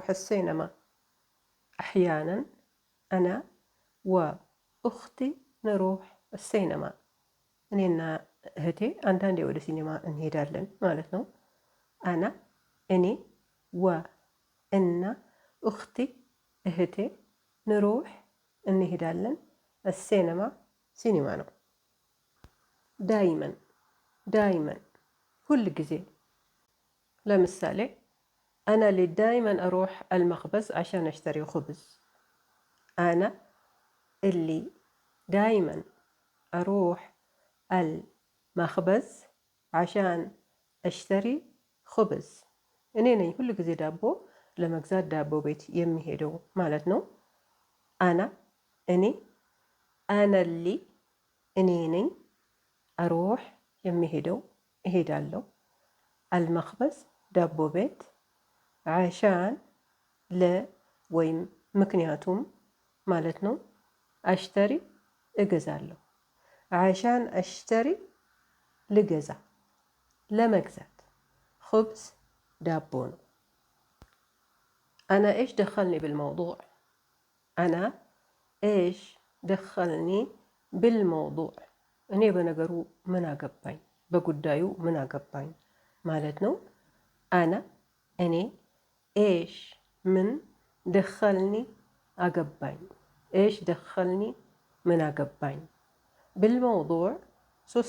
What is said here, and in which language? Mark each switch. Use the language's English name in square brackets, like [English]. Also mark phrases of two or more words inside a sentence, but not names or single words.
[Arabic] سينما أحيانا أنا وأختي نروح سينما። [Amharic] እኔና እህቴ አንዳንዴ ወደ ሲኔማ እንሄዳለን ማለት ነው። አና እኔ፣ ወ እና፣ እኽቲ እህቴ፣ ንሩሕ እንሄዳለን፣ [Arabic] السينما سينما [Amharic] ነው። [Arabic] دايما دايما [Amharic] ሁል ጊዜ። ለምሳሌ [Arabic] أنا اللي دايما أروح المخبز عشان أشتري خبز. أنا اللي دايما أروح المخبز عشان أشتري خبز. [Amharic] እኔ ነኝ ሁል ጊዜ ዳቦ ለመግዛት ዳቦ ቤት የሚሄደው ማለት ነው። አና እኔ፣ [Arabic] أنا اللي [Amharic] እኔ ነኝ፣ أروح የሚሄደው እሄዳለሁ፣ المخبز ዳቦ ቤት፣ عشان ለ ወይም ምክንያቱም ማለት ነው። አሽተሪ እገዛለሁ፣ [Arabic] عشان أشتري [Amharic] ልገዛ ለመግዛት፣ خبز ዳቦ ነው። [Arabic] أنا إيش دخلني بالموضوع؟ أنا إيش دخلني بالموضوع؟ [Amharic] እኔ በነገሩ ምን አገባኝ፣ በጉዳዩ ምን አገባኝ ማለት ነው። አና እኔ፣ ኤሽ ምን፣ ደኸልኒ አገባኝ፣ [Arabic] إيش دخلني [Amharic] ምን አገባኝ። بالموضوع ሶስት